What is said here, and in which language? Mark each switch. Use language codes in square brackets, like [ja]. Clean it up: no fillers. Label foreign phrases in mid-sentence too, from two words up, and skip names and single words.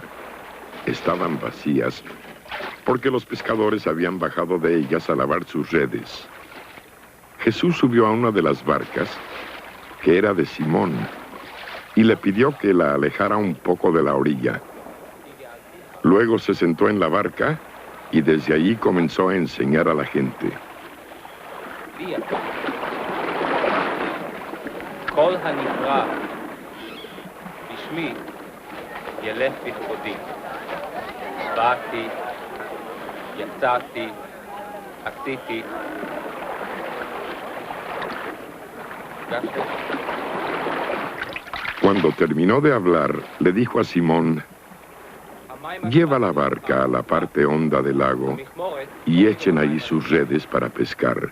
[es] Estaban vacías, porque los pescadores habían bajado de ellas a lavar sus redes. Jesús subió a una de las barcas, que era de Simón, y le pidió que la alejara un poco de la orilla. Luego se sentó en la barca y desde allí comenzó a enseñar a la gente. [he] כל הנברא בשמי ילך בכבודי. באתי, יצאתי, עשיתי. [es] Cuando terminó de hablar, le dijo a Simón: lleva la barca a la parte honda del lago y echen allí sus redes para pescar.